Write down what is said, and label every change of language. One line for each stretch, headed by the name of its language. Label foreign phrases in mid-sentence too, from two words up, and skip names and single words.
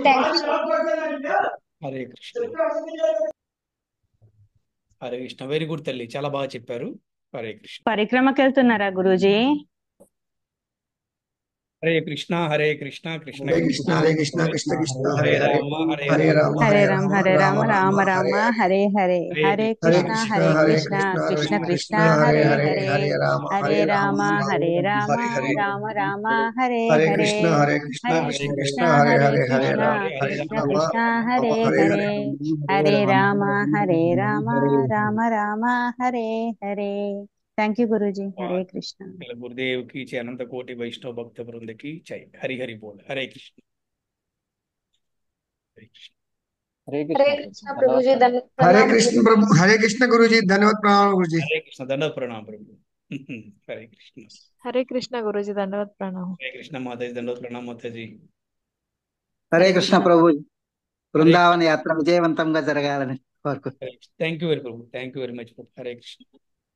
English: Thank you.
Telugu: హరే కృష్ణ. హరే కృష్ణ.
English: very good
Telugu: తల్లి, చాలా బాగా చెప్పారు. హరే కృష్ణ. పరిక్రమకి వెళ్తున్నారా గురూజీ? హరే కృష్ణ, హరే కృష్ణ, కృష్ణ హరే కృష్ణ, కృష్ణ హరే కృష్ణ కృష్ణ కృష్ణ హరే హరే హరే, రామ, హరే హరే రామ, రామ హరే హరే రామ రామ హరే రామ రామ రామ రామ హరే హరే హరే, హరే హరే కృష్ణ. హరే కృష్ణ కృష్ణ హరే హరే కృష్ణ కృష్ణ కృష్ణ కృష్ణ కృష్ణ కృష్ణ హరే హరే హరే, హరే, హరే రామ హరే హరే రామ రామ హరే రామ హరే హరే, రామ రామ హరే హరే హరే, కృష్ణ హరే కృష్ణ హరే కృష్ణ హరే కృష్ణ కృష్ణ హరే హరే హరే, హరే కృష్ణ రామ హరే కృష్ణ రామ కృష్ణ రామ హరే హరే హరే, హరే. హరే రామ హరే రామ రామ రామ హరే హరే.
English: thank you
Telugu: గురూజీ. హరే కృష్ణ.
Hindi: గురుదేవ్ की जय, अनंत कोटि वैष्णव भक्त वृंद की जय. हरि हरि बोल. हरे कृष्ण. हरे कृष्ण.
Telugu: హరే హరే కృష్ణ కృష్ణ ప్రభు. ప్రభుజీ. ధన్యవాదాలు. హరే ప్రణామం. కృష్ణ ప్రభు, హరే కృష్ణ గురుజీ, ధన్యవాद ప్రణాम गुरुजी.
Hindi: हरे कृष्ण. दंडवत प्रणाम प्रभु. हरे कृष्ण. हरे कृष्ण गुरुजी, धन्यवाद प्रणाम। हरे कृष्ण माता जी, दंडवत प्रणाम माता जी.
Telugu: హరే కృష్ణ ప్రభు,
Hindi: हरे
Telugu: బృందావన యాత్ర విజయవంతంగా జరగాలని కోరుకు.
English: thank you very प्रभु, thank you very much प्रभु.
Hindi: हरे कृष्ण.